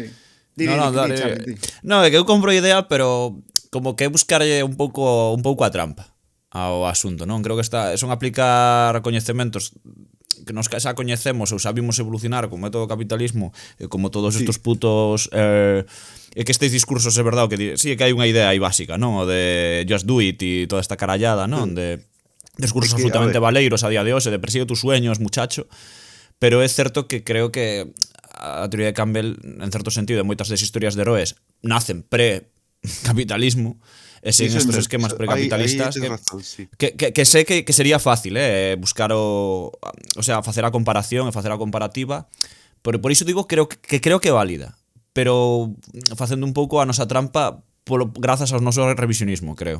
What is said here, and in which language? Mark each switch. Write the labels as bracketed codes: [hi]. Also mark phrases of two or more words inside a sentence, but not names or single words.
[gl] No, é que eu compro a idea, pero como que é buscarlle un pouco a trampa ao asunto, non? Creo que son aplicar coñecementos que nos xa coñecemos ou sabimos evolucionar con método capitalismo, como todos estos putos e que estes discursos é verdade que sí que hai unha idea aí básica, non? O de [en] just do it [gl] e toda esta carallada, non? De discursos absolutamente valeiros a día de hoxe, de [es] persigue tus sueños, muchacho. [gl] Pero é certo que creo que a teoría de Campbell, en certo sentido, de moitas das historias de heroes nacen pre-capitalismo, e sen estos esquemas precapitalistas que sé que sería fácil buscar o sea, facer a comparación e facer a comparativa, pero por iso digo creo que é válida, pero facendo un pouco a nosa trampa grazas ao noso revisionismo, creo.